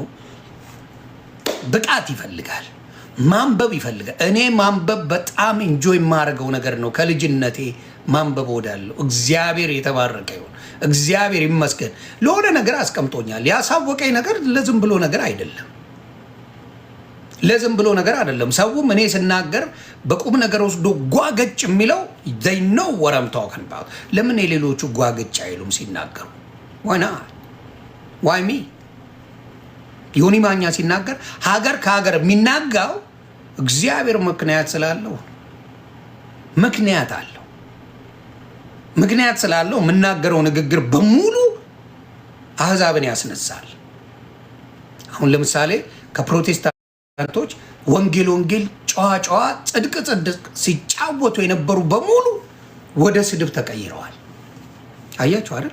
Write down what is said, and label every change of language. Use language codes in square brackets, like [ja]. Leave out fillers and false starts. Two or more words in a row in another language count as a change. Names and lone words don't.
[am] ብቃት ይፈልጋል፣ ማንበብ ይፈልጋል። እኔ ማንበብ በጣም ኢንጆይ የማደርገው ነገር ነው። ከልጅነቴ ማንበብ ወዳለሁ። እግዚአብሔር የተባረከ ይሁን። እግዚአብሔር ይመስገን። ለሆነ ነገር አስቀምጦኛል። ያሳወቀኝ ነገር ለዝም ብሎ ነገር አይደለም። ለዝም ብሎ ነገር አይደለም። ሰውም እኔ ስናገር በቁም ነገር ወስዶ ጓገጭ የሚለው [en] they know what I'm talking about። [am] ለምን የሌሎቹ ጓገጭ አይሉም ሲናገሩ? [en] why me? [am] ዮኒ ማኛ ሲናገር ሀገር ከሀገር የሚናጋው እግዚአብሔር ምክንያት ስላለው፣ ምክንያት አለው። ምክንያት ስላለው የምናገረው ንግግር በሙሉ አህዛብን ያስነሳል። አሁን ለምሳሌ ከፕሮቴስታንቶች ወንጌል ጨዋ ጽድቅ ሲጫወቱ የነበሩ በሙሉ ወደ ስድብ ተቀይረዋል። አያችሁ አይደል?